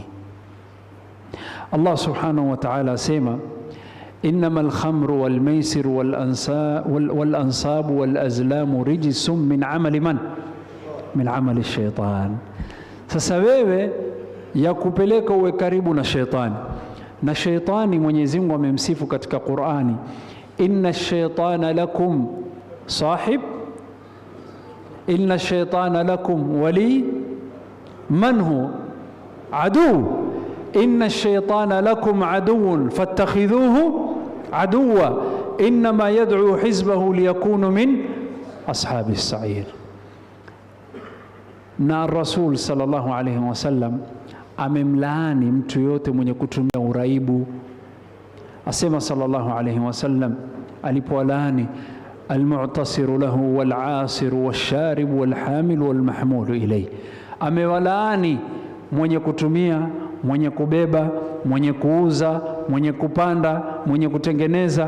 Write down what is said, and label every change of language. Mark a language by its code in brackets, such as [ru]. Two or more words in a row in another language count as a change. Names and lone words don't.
[ar] الله سبحانه وتعالى asema, إنما الخمر والميسر والأنصاب والأزلام رجس من عمل من? من عمل الشيطان. [sw] Sasa wewe ya kupeleka uwe karibu na shetani, na shetani Mwenyezi Mungu amemsifu katika Qur'ani, [ar] إن الشيطان لكم صاحب إن الشيطان لكم ولي منه عدو إن الشيطان لكم عدو فاتخذوه عدوا إنما يدعو حزبه ليكونوا من أصحاب السعير. [sw] Na Rasul [ar] صلى الله عليه وسلم [sw] amemlaani mtu yote mwenye kutumia uraibu. Asema [ar] صلى الله عليه وسلم [sw] alipowalaani [ar] المعتصر له والعاصر والشارب والحامل والمحمول إليه, [sw] amewalaani mwenye kutumia, mwenye kubeba, mwenye kuuza, mwenye kupanda, mwenye kutengeneza.